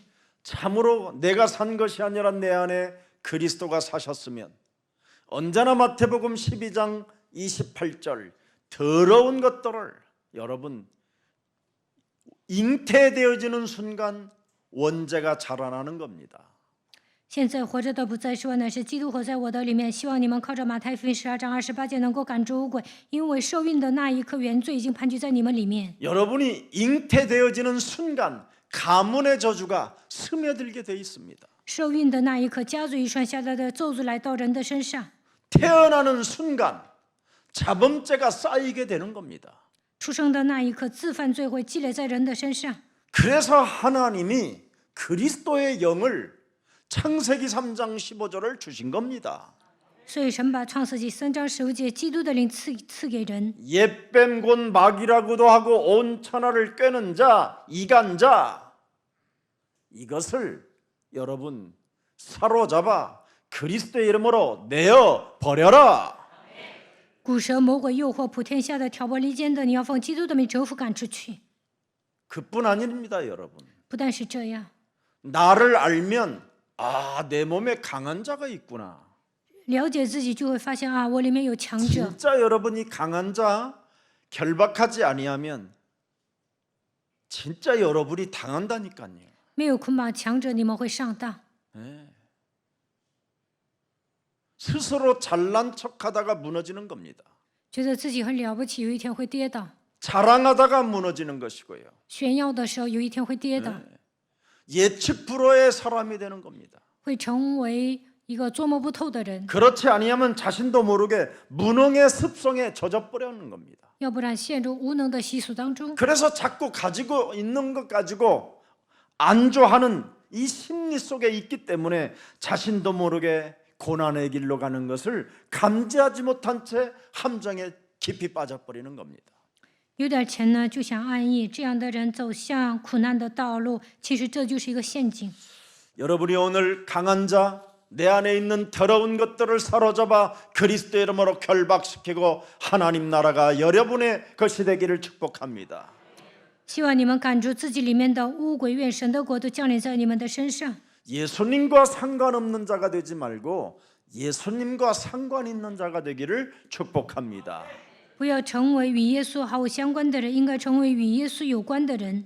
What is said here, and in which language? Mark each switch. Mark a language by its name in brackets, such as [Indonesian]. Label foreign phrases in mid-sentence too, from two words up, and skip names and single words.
[Korean] 참으로 내가 산 것이 아니라 내 안에 그리스도가 사셨으면 언제나 마태복음 12장 28절 더러운 것들을 여러분 잉태되어지는 순간 원죄가 자라나는 겁니다. [Chinese] 现在活着的不再是我，乃是基督活在我的里面。希望你们靠着马太福音12章28节能够赶逐污鬼，因为受孕的那一刻，原罪已经盘踞在你们里面。 [Korean] 여러분이 잉태되어지는 순간 가문의 저주가 스며들게 돼 있습니다. [Chinese] 受孕的那一刻，家族遗传下来的咒诅来到人的身上。 [Korean] 태어나는 순간 자범죄가 쌓이게 되는 겁니다. [Chinese] 出生的那一刻，自犯罪会积累在人的身上。 [Korean] 그래서 하나님이 그리스도의 영을 창세기 3장 15절을 주신 겁니다. [Chinese] 所以神把创世纪3章15节基督的灵赐给人。 [Korean] 옛뱀 곧 마귀라고도 하고 온 천하를 꿰는 자, 이간자 이것을 여러분 사로잡아 그리스도의 이름으로 내어 버려라. [Chinese] 古蛇魔鬼诱惑普天下的挑拨离间的，你要奉基督的名折服赶出去。 [Korean] 그뿐 아닙니다, 여러분. [Chinese] 不但是这样， [Korean] 나를 알면 내 몸에 강한 자가 있구나. [Chinese] 了解自己就会发现啊，我里面有强者。 [Korean] 진짜 여러분이 강한 자 결박하지 아니하면 진짜 여러분이 당한다니까요. [Chinese] 没有捆绑强者，你们会上当。 [Korean] 스스로 잘난 척하다가 무너지는 겁니다. [Chinese] 觉得自己很了不起，有一天会跌倒； [Korean] 자랑하다가 무너지는 것이고요. [Chinese] 炫耀的时候，有一天会跌倒， [Korean] 예측 불허의 사람이 되는 겁니다. [Chinese] 会成为一个捉摸不透的人。 [Korean] 그렇지 아니하면 자신도 모르게 무능의 습성에 젖어버리는 겁니다. [Chinese] 要不然陷入无能的习俗当中。 [Korean] 그래서 자꾸 가지고 있는 것 가지고 안주하는 이 심리 속에 있기 때문에 자신도 모르게 고난의 길로 가는 것을 감지하지 못한 채 함정에 깊이 빠져버리는 겁니다. [Chinese] 有点钱呢，就想安逸，这样的人走向苦难的道路，其实这就是一个陷阱。 [Korean] 여러분이 오늘 강한 자, 내 안에 있는 더러운 것들을 사로잡아 그리스도의 이름으로 결박시키고 하나님 나라가 여러분의 것이 되기를 축복합니다. [Chinese] 希望你们赶住自己里面的污鬼，愿神的国度降临在你们的身上。 [Korean] 예수님과 상관없는 자가 되지 말고 예수님과 상관 있는 자가 되기를 축복합니다. [Chinese] 不要成为与耶稣毫无相关的人，应该成为与耶稣有关的人。